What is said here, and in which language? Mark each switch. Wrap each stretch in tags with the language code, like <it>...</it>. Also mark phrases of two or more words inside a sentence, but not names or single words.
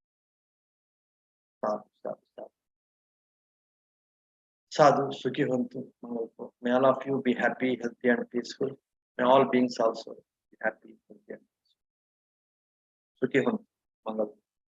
<pi>Sadhu, sukhi hontu, mangalpo.</pi> <en>May all of you be happy, healthy, and peaceful. May all beings also be happy, healthy, and peaceful.</en> <pi>Sukhi hontu, mangalpo.</pi>